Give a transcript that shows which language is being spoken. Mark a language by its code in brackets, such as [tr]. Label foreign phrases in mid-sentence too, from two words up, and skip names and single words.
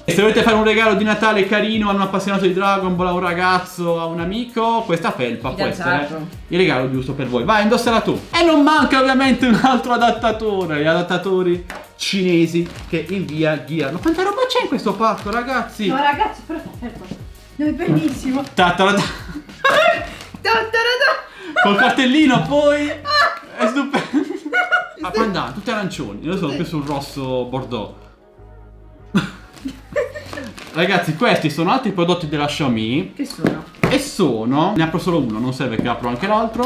[it] E se volete fare un regalo di Natale carino a un appassionato di Dragon Ball, a un ragazzo, a un amico, questa felpa può essere Fidanzato. il regalo giusto per voi. Vai, indossala tu. E non manca ovviamente un altro adattatore. Gli adattatori cinesi che invia Gear. Ma quanta roba c'è in questo pacco, ragazzi? No, ragazzi, però no, è bellissimo. Ta-ta-da. Ta-ta-da-da. Col cartellino poi è stupendo. Ah, pandan, tutti arancioni. Io sono più sul rosso bordeaux. Ragazzi, questi sono altri prodotti della Xiaomi. Che sono? E ne apro solo uno, non serve che apro anche l'altro.